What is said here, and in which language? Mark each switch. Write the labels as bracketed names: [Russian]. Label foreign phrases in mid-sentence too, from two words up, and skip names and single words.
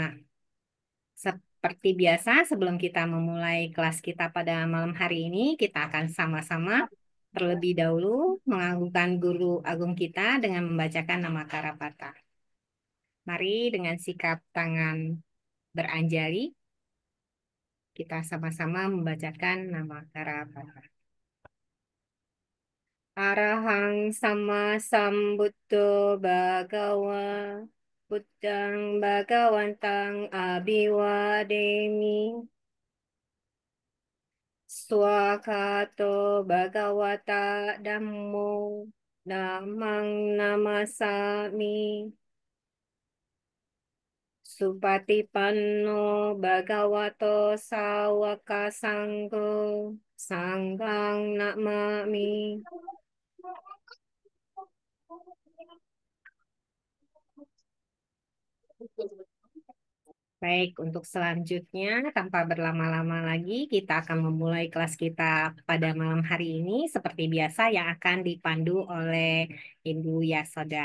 [Indonesian] Seperti biasa, sebelum kita memulai kelas kita pada malam hari ini, kita akan sama-sama terlebih dahulu mengagungkan Guru Agung kita dengan membacakan nama Karapata. Mari dengan sikap tangan beranjali, kita sama-sama membacakan nama Karapata. [Pali] Arahang sama sambuddho bhagawa Buddhang bhagawantang abhiwademi Swakato Bhagawata Dhammo Dhammang Namasami Supatipanno Bhagavato Sawaka Sangho Sanghang Namami. [Indonesian] Baik, untuk selanjutnya, tanpa berlama-lama lagi, kita akan memulai kelas kita pada malam hari ini. Seperti biasa, yang akan dipandu oleh Ibu Yasoda.